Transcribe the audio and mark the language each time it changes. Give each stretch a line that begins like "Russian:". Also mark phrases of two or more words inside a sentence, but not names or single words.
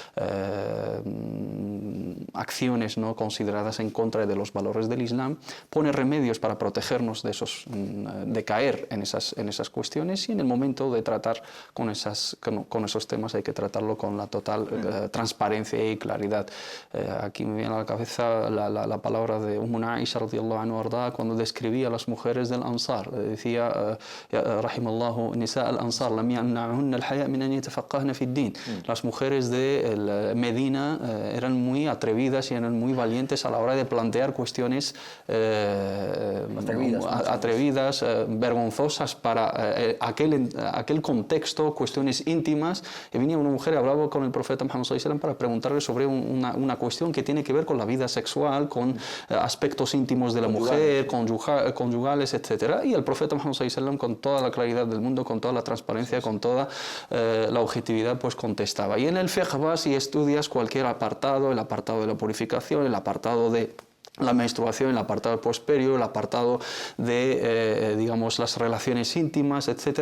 Spanish: acciones no consideradas en contra de los valores del Islam, pone remedios para protegernos de caer en esas cuestiones, y en el momento de tratar con esos temas hay que tratarlo con la total transparencia y claridad. Aquí me viene a la cabeza la palabra de Aisha
Arabic: رضي الله عنها
Spanish: cuando describía a las mujeres del Ansar. Decía,
Arabic: رحم الله نساء الأنصار لم يمنعهن الحياء من أن يتفقهن في الدين.
Spanish: Las mujeres de Medina eran muy atrevidas y eran muy valientes a la hora de plantear cuestiones atrevidas, vergonzosas para aquel contexto, cuestiones íntimas. Y venía una mujer y hablaba con el profeta Muhammad
Arabic: صلى الله عليه وسلم
Spanish: para preguntarle sobre una cuestión que tiene que ver con la vida sexual, con aspectos íntimos de la mujer, conyugales, etc. Y el profeta Muhammad
Arabic: صلى الله عليه وسلم,
Spanish: con toda la claridad del mundo, con toda la transparencia, con toda la objetividad, pues contestaba. Y en el fiqh vas y estudias cualquier apartado, el apartado de la purificación, el apartado de la menstruación, el apartado posperio, el apartado de, digamos, las relaciones íntimas, etc.